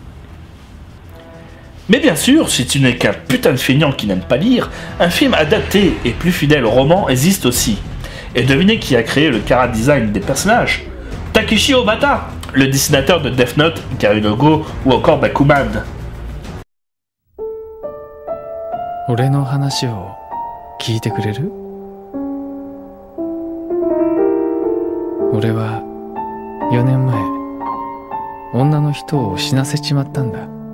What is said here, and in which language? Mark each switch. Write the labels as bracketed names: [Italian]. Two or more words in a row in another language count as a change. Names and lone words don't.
[French] Mais bien sûr, si tu n'es qu'un putain de feignant qui n'aime pas lire, un film adapté et plus fidèle au roman existe aussi. Et devinez qui a créé le chara-design des personnages? Takeshi Obata, le dessinateur de Death Note, Ikaru no Go ou encore Bakuman. [Japanese] 俺の話を聞いてくれる？俺は4年前女の人を死なせちまったんだ。